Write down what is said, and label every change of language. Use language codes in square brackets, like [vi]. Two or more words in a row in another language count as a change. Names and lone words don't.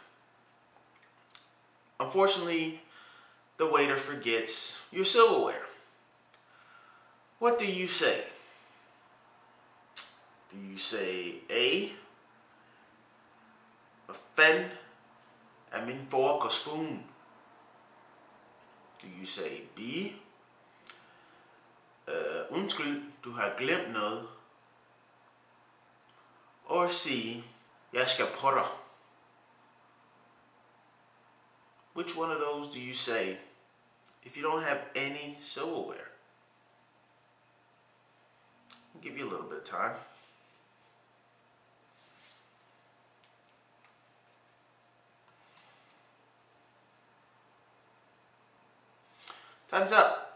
[en] Unfortunately, the waiter forgets your silverware. What do you say? Do you say A, [da] fen er min fork og spoon? [en] Do you say B, [da] undskyld, du har glemt noget? [en] Or C, [da] jeg skal på dig? [en] Which one of those do you say if you don't have any silverware? I'll give you a little bit of time. Time's up.